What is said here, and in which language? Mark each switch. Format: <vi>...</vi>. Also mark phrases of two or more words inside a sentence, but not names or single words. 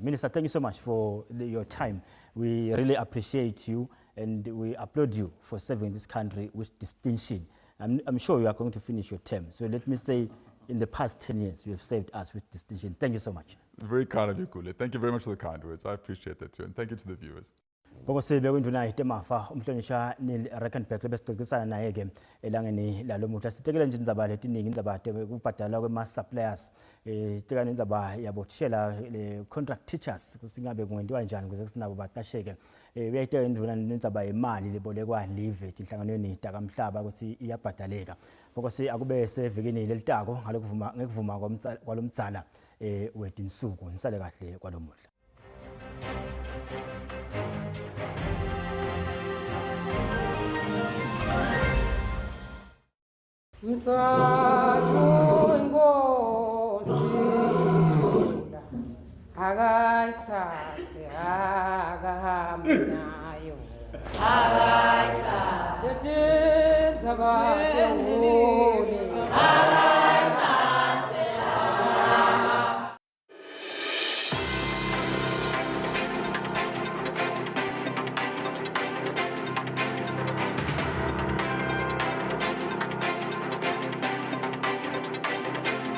<en>Minister, thank you so much for your time. We really appreciate you, and we applaud you for serving this country with distinction. I'm sure you are going to finish your term. So let me say, in the past 10 years, you have served us with distinction. Thank you so much. Very kind of you, Kule. Thank you very much for the kind words. I appreciate that too. And thank you to the viewers.</en> <ss>Bokosebe kwinduna itemafa umhlonishwa Neil Rackenberg lebesixoxisana naye ke elangeni lalomuhla sitekela nje indzaba letiningi indzaba kubhadala kwema suppliers tekana indzaba yabothishela le</ss> <en>contract teachers</en> <ss>kusingabe kungentiwa njani ukuze sinabo baqasheke uyayiteka induna nendzaba yemali lebolekwa live inhlanganweni takamhlaba ukuthi iyabhadaleka bokose akube sevikini lelitako ngekuvuma kwalomdzala wedinsuku nisale kahle kwalomuhla. Mswatu ingozi thula akayithathe akahambe nayo akayithathe yotenza bakhe</ss> <en>You're watching Eswatini TV News at 10.</en>